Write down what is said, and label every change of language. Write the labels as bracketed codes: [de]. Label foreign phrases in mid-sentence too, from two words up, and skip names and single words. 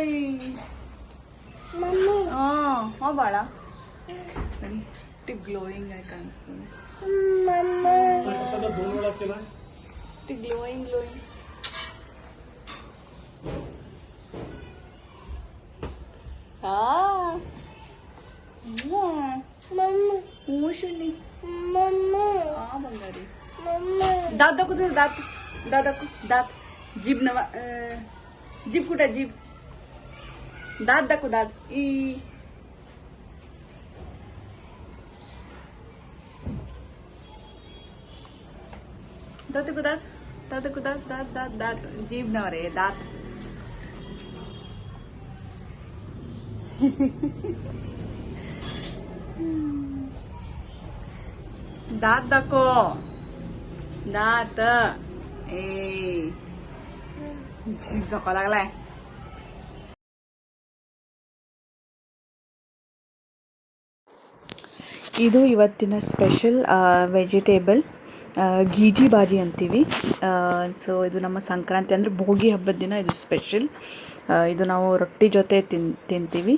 [kn] ಹಾಂ ಬಾಳ ಇಷ್ಟು ಗ್ಲೋಯಿಂಗ್ ಆಗಿ ಕಾಣಿಸ್ತದೆ, ಇಷ್ಟು ಗ್ಲೋಯಿಂಗ್. [mr] ಬಂಗಾರಿ दात दाखव तुझं, दात दाखव, दात जीभ नवा, जीभ कुठे, जीभ, दात दाखव, दात ई दात दाखव, दात दात दाखव, दात दात दात दात जीभ नवा रे, दात दात दाखव, दात ए जीभ दाखवा लागलाय. [kn] ಇದು ಇವತ್ತಿನ ಸ್ಪೆಷಲ್ ವೆಜಿಟೇಬಲ್ ಗೀಜಿ ಬಾಜಿ ಅಂತೀವಿ. ಸೊ ಇದು ನಮ್ಮ ಸಂಕ್ರಾಂತಿ ಅಂದರೆ ಭೋಗಿ ಹಬ್ಬದ ದಿನ ಇದು ಸ್ಪೆಷಲ್. ಇದು ನಾವು ರೊಟ್ಟಿ ಜೊತೆ ತಿಂತೀವಿ.